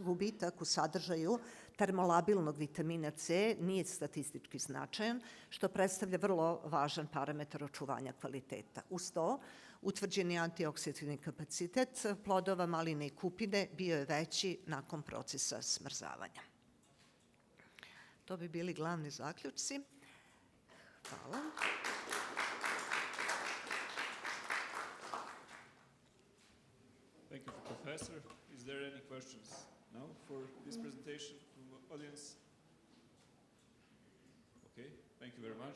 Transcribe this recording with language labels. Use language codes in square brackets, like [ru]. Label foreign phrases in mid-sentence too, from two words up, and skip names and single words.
[hr] Gubitak u sadržaju termolabilnog vitamina C nije statistički značajan, što predstavlja vrlo važan parametar očuvanja kvaliteta. Uz to, utvrđeni antioksidativni kapacitet plodova maline i kupine bio je veći nakon procesa smrzavanja. To bi bili glavni zaključci. Hvala. [en] Thank you, Professor. Is there any questions now for this presentation from the audience? Okay, thank you very much.